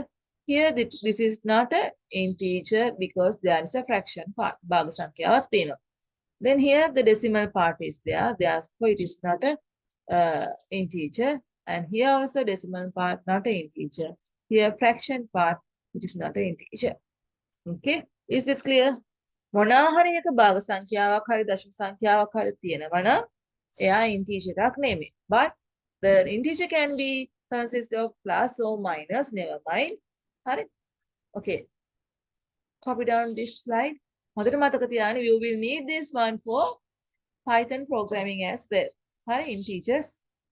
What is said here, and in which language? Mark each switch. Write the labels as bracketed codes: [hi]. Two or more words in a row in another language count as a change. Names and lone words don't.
[en] Here, this is not an integer because there is a fraction part. [si] භාග සංඛ්‍යා [en] or then here the decimal part is there. Therefore, it is not a integer. And here also decimal part, not an integer. Here fraction part, it is not an integer. Okay, is this clear? [si] මොනවා හරි එක භාග සංඛ්‍යාවක් හරි දශම සංඛ්‍යාවක් හරි තියෙනවා නම් එයා integer එකක් නෙමෙයි. [en] But the integer can be consist of plus or minus, never mind. හරි. Okay. Copy down this slide. [si] හොඳට මතක තියාගන්න, [en] you will need this one for Python programming as well. හරි, integers